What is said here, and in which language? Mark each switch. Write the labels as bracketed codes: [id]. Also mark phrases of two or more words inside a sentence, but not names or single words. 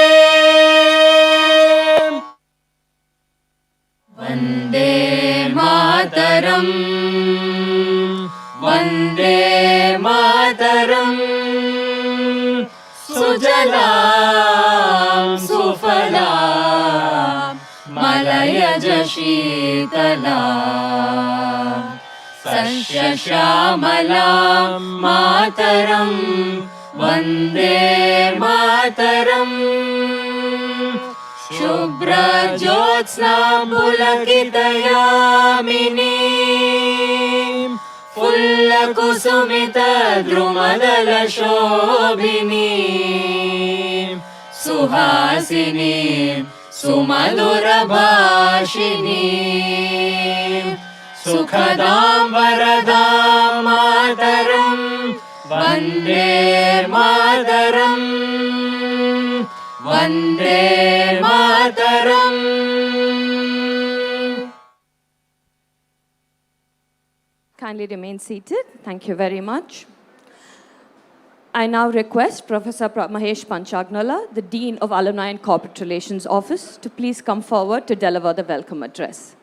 [bn] বন্দে মাতরম্ বন্দে মাতরম্ সুজলাং সুফলাং মলয়জ শীতলাং শস্যশ্যামলাং মাতরম্ বন্দে মাতরম্ শুভ্রজ্যোৎস্নাং পুলকিতযামিনীং ফুল্লকুসুমিতদ্রুমদলশোভিনীং সুহাসিনীং সুমধুরভাষিণীং সুখদাং বরদাং মাতরম্ বন্দে মাতরম্ বন্দে মাতরম্. [en] Kindly remain seated. Thank you very much. I now request Professor Mahesh Panchagnala, the Dean of Alumni and Corporate Relations Office, to please come forward to deliver the welcome address.